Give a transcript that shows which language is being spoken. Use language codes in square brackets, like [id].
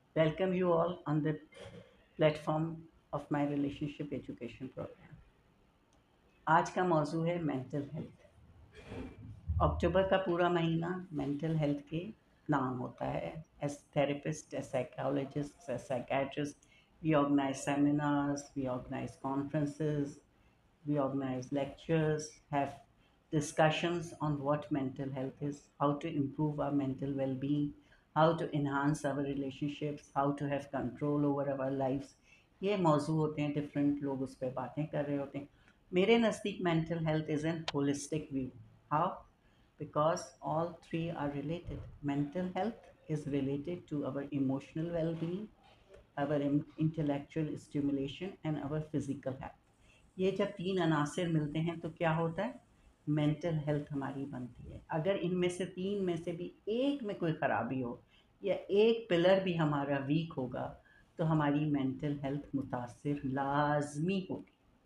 [en] Welcome you all on the platform of my relationship education program. [hi] आज का मौजू है मेंटल हेल्थ। अक्टूबर का पूरा महीना मेंटल हेल्थ के नाम होता है। [en] As therapist, as psychologist, as psychiatrist, we organize seminars, we organize conferences, we organize lectures, have discussions on what mental health is, how to improve our mental well-being, how to enhance our relationships, how to have control over our lives. [hi] ये मौजू होते हैं, different लोग उस पर बातें कर रहे होते हैं। मेरे नज़दीक [en] Mental health is an holistic view. How? Because all three are related. Mental health is related to our emotional well-being, our intellectual stimulation and our physical health. [hi] ये जब तीन अनासर मिलते हैं तो क्या होता है? मेंटल हेल्थ हमारी बनती है। अगर इनमें से तीन में से भी एक में कोई ख़राबी हो या एक पिलर भी हमारा वीक होगा तो हमारी मेंटल हेल्थ मुतासिर लाजमी होगी।